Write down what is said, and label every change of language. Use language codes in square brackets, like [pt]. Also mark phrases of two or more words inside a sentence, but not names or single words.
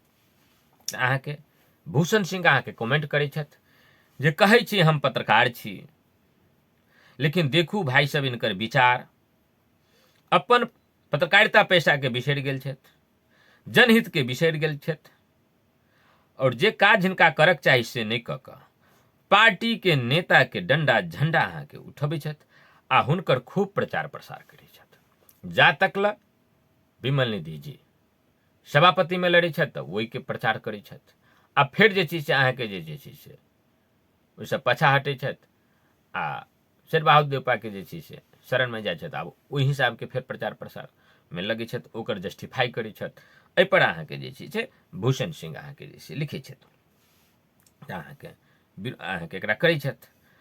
[mai] अहाँके भूषण सिंह अहाँके कमेंट करै छथि जे कहै छी हम पत्रकार छी, लेकिन देखू भाई सब इनकर विचार, अपन पत्रकारिता पेशा के बिसरि गेल छथि, जनहित के बिसरि गेल छथि, और जे काज हिनका करक चाही से नहि कऽ कऽ पार्टी के नेता के डंडा झंडा अहाँके उठबै छथि आ हुनकर खूब प्रचार प्रसार करै छथि। जा तकल विमल निधि जी सभापति में लड़ै छथि तऽ ओहिके प्रचार करै छथि, आ फेर जे छै से अहाँके जे छै से ओहिसँ पाछा हटै छथि आ शेर बहादुर देउपा के जे छै से शरण में जाइ छथि। आब ओहि हिसाब के फेर प्रचार प्रसार में लगै छथि, ओकर जस्टिफाई करै छथि। एहि पर अहाँके जे छै से भूषण सिंह अहाँके जे छै लिखै छथि, अहाँके एकरा करै छथि।